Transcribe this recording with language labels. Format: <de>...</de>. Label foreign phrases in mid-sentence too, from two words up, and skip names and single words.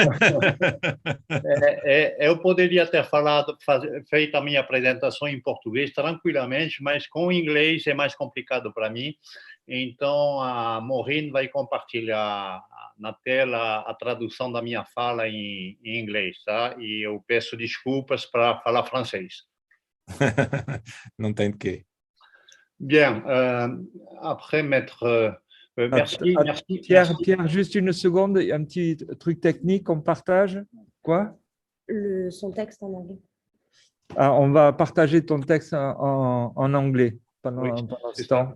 <pt>Eu poderia ter feito a minha apresentação em português tranquilamente, mas com inglês é mais complicado para mim. Então, a Maureen vai compartilhar na tela a tradução da minha fala em inglês, tá? E eu peço desculpas para falar francês. Non tem de quê.</pt> <fr>Bien, après m'être... merci, merci, Pierre, merci. Pierre, juste une seconde, un petit truc technique, on partage. Quoi? Son texte en anglais. Ah, on va partager ton texte en anglais pendant ce temps.</fr>